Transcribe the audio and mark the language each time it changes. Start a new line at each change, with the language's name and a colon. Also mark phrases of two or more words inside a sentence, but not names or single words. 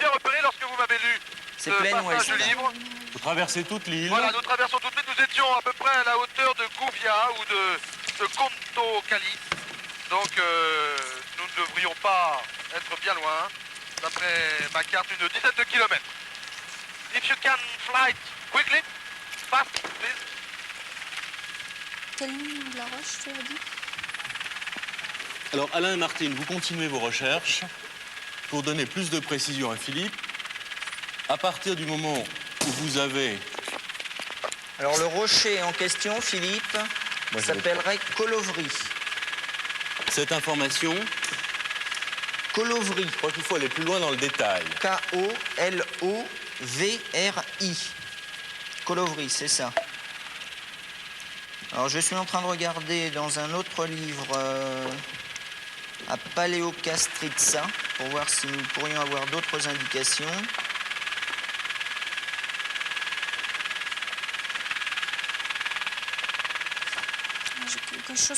French: l'ai bien repéré lorsque vous m'avez lu C'est ce plein passage ouest. libre. Vous traversez toute l'île. Voilà, nous traversons tout de suite. Nous étions à peu près à la hauteur de Gouvia ou de Conto Cali. Donc, nous ne devrions pas être bien loin. D'après ma carte, une dizaine de kilomètres.
English: If you can fly quickly, fast, please.
French: Quelle ligne de la roche, tu as dit? Alors, Alain et Martine, vous continuez vos recherches pour donner plus de précision à Philippe. À partir du moment où vous avez... Alors le rocher en question, Philippe, Moi, je s'appellerait Colovry. cette information, Colovry. je crois qu'il faut aller plus loin dans le détail. K-O-L-O-V-R-I. Colovry, c'est ça. Alors je suis en train de regarder dans un autre livre à Paleokastritsa pour voir si nous pourrions avoir d'autres indications. J'ai quelque chose